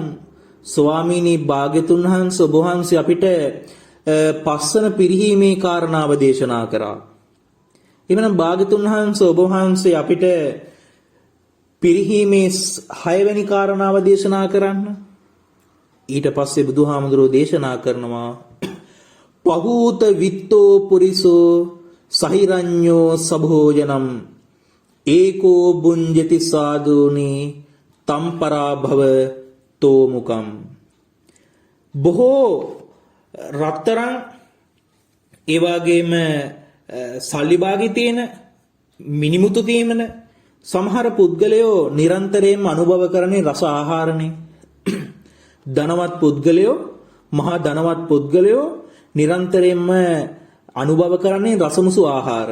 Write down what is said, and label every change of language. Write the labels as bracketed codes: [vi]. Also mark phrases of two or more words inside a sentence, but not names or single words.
[si] ස්වාමීනි භාග්‍යතුන් වහන්සේ ඔබ වහන්සේ අපිට පස්වන පිරිහීමේ කාරණාව දේශනා කරා. එවනම් භාග්‍යතුන් වහන්සේ ඔබ වහන්සේ අපිට පිරිහීමේ 6 වෙනි කාරණාව දේශනා කරන්න. ඊට පස්සේ බුදුහාමුදුරෝ දේශනා කරනවා [pi] පහූත විත්තෝ පුරිසෝ සහිරඤ්ඤෝ සභෝජනම් ඒකෝ බුඤ්ජති සාදුනි තම්පරා භව තෝමුකම්. [si] බොහෝ රත්තරන් ඒ වගේම සල්ලි භාගී තියෙන මිනිමුතු තියෙන සමහර පුද්ගලයෝ නිරන්තරයෙන්ම අනුභව කරන්නේ රස ආහාරනේ. ධනවත් පුද්ගලයෝ මහා ධනවත් පුද්ගලයෝ නිරන්තරයෙන්ම අනුභව කරන්නේ රසමුසු ආහාර.